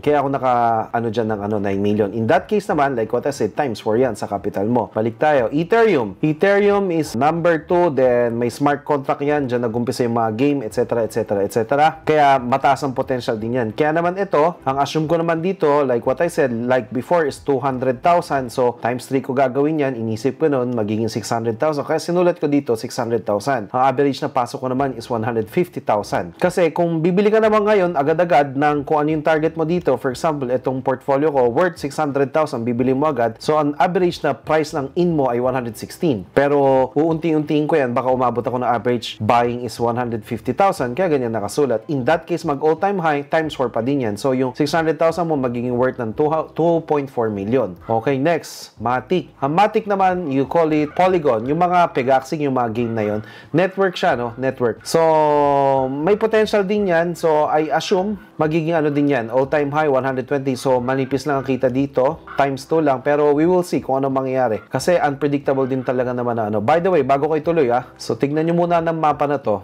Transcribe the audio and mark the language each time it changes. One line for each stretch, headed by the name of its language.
Filipino: Kaya ako dyan ng 9 million.
English: In that case naman, like what I said, times 4 yan sa capital mo.
Filipino: Balik tayo.
English: Ethereum. Ethereum is number 2, then may smart contract yan.
Filipino: Dyan nagumpisa yung mga game, etc., etc., etc. Kaya mataas ang potential din yan. Kaya naman ito, ang assume ko naman dito, like what I said, like before is 200,000. So, times 3 ko gagawin yan. Inisip ko nun, magiging 600,000. Kaya sinulat ko dito, 600,000. Ang average na pasok ko naman is 150,000. Kasi kung bibili ka naman ngayon, agad-agad ng kung ano yung target mo dito, for example, itong portfolio ko, worth 600,000, bibili mo agad. So, ang average na price ng in mo ay 116. Pero, uunti-untiin ko yan, baka umabot ako na average buying is 150,000. Kaya ganyan nakasulat. In that case, mag all-time high, times 4 pa din yan. So, yung 600,000 mo, magiging worth ng 2.4 million.
English: Okay, next, Matic.
Filipino: Ang Matic naman, you call it Polygon. Yung mga Pegaxing, yung mga game na yon, network siya, no? Network. So, may potential din yan. So, I assume, magiging din yan.
English: All-time high, 120.
Filipino: So, manipis lang ang kita dito. Times 2 lang. Pero,
English: we will see
Filipino: kung ano mangyayari. Kasi, unpredictable din talaga naman na By the way, bago ko ituloy, So, tignan nyo muna ng mapa na to.